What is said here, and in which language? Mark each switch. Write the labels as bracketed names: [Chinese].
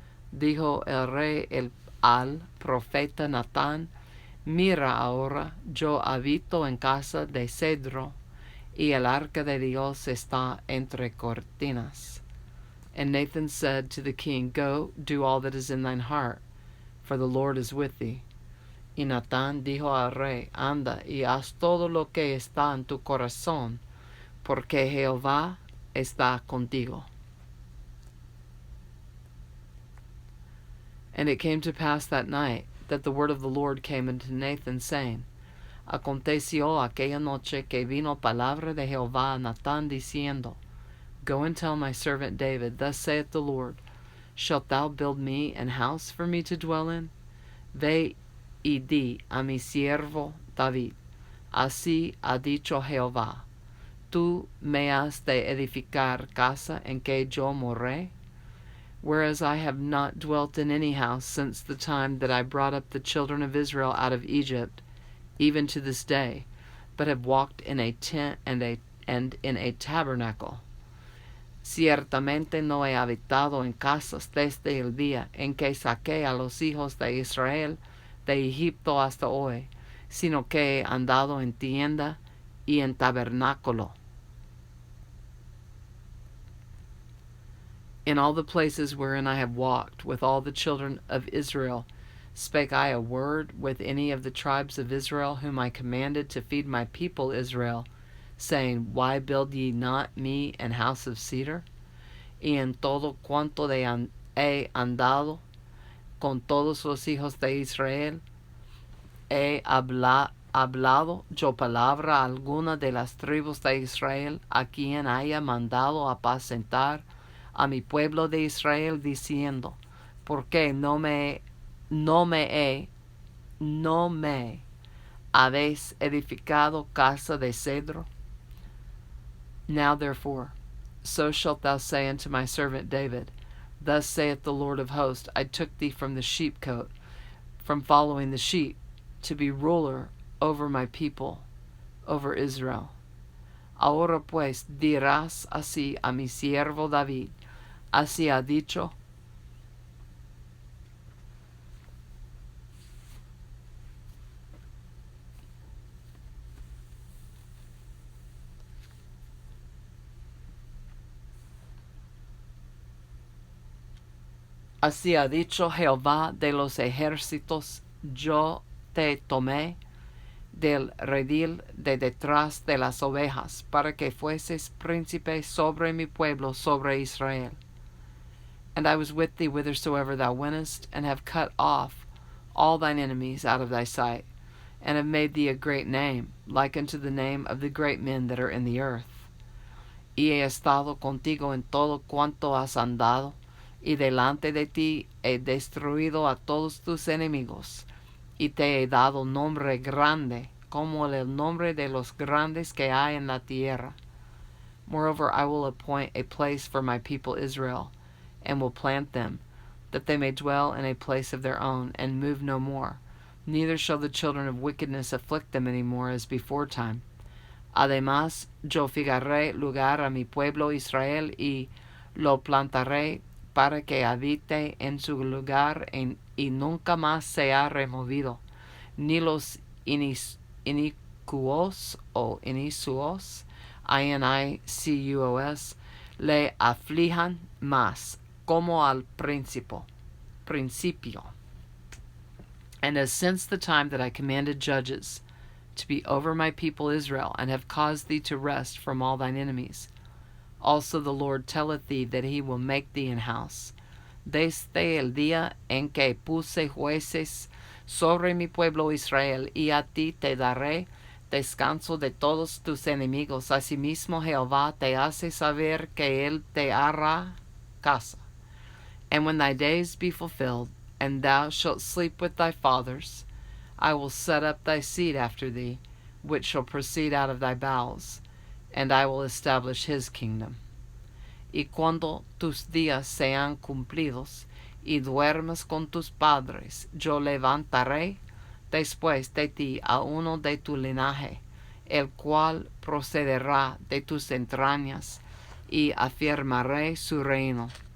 [Spanish] Dijo el rey al profeta Natán, Mira ahora, yo habito en casa de cedro, y el arca de Dios está entre cortinas. [English] And Nathan said to the king, Go, do all that is in thine heart, for the Lord is with thee. [Spanish] Y Natán dijo al rey, Anda y haz todo lo que está en tu corazón, porque Jehová está contigo. [English] And it came to pass that night that the word of the Lord came unto Nathan, saying, [Spanish] Aconteció aquella noche que vino palabra de Jehová a Natán, diciendo, [English] Go and tell my servant David, Thus saith the Lord, Shalt thou build me an house for me to dwell in? [Spanish] Ve y di a mi siervo David, Así ha dicho Jehová, Tú me has de edificar casa en que yo moré, [English] whereas I have not dwelt in any house since the time that I brought up the children of Israel out of Egypt, even to this day, but have walked in a tent and in a tabernacle. [Spanish] Ciertamente no he habitado en casas desde el día en que saqué a los hijos de Israel de Egipto hasta hoy, sino que he andado en tienda y en tabernáculo. [English] In all the places wherein I have walked with all the children of Israel, spake I a word with any of the tribes of Israel, whom I commanded to feed my people Israel, saying, Why build ye not me an house of cedar? [Spanish] Y en todo cuanto he andado con todos los hijos de Israel, he hablado yo palabra alguna de las tribus de Israel, a quien haya mandado apacentar a mi pueblo de Israel, diciendo, ¿por qué no me habéis edificado casa de cedro? [English] Now therefore, so shalt thou say unto my servant David, Thus saith the Lord of hosts, I took thee from the sheepcote, from following the sheep, to be ruler over my people, over Israel. [Spanish] Ahora pues dirás así a mi siervo David, así ha dicho Jehová de los ejércitos, yo te tomé del redil de detrás de las ovejas, para que fueses príncipe sobre mi pueblo, sobre Israel. [English] And I was with thee whithersoever thou wentest, and have cut off all thine enemies out of thy sight, and have made thee a great name, like unto the name of the great men that are in the earth. [Spanish] Y he estado contigo en todo cuanto has andado, y delante de ti he destruido a todos tus enemigos, y te he dado nombre grande, como el nombre de los grandes que hay en la tierra. [English] Moreover, I will appoint a place for my people Israel, and will plant them, that they may dwell in a place of their own, and move no more. Neither shall the children of wickedness afflict them any more as before time. [Spanish] Además, yo fijaré lugar a mi pueblo Israel, y lo plantaré para que habite en su lugar, y nunca más sea removido, ni los inicuos o inisuos, INICUOS, le aflijan más, como al principio. [English] And as since the time that I commanded judges to be over my people Israel, and have caused thee to rest from all thine enemies, also the Lord telleth thee that he will make thee an house. [Spanish] Desde el día en que puse jueces sobre mi pueblo Israel, y a ti te daré descanso de todos tus enemigos. Asimismo Jehová te hace saber que él te hará casa. [English] And when thy days be fulfilled, and thou shalt sleep with thy fathers, I will set up thy seed after thee, which shall proceed out of thy bowels, and I will establish his kingdom. [Spanish] Y cuando tus días sean cumplidos, y duermas con tus padres, yo levantaré después de ti a uno de tu linaje, el cual procederá de tus entrañas, y afirmaré su reino.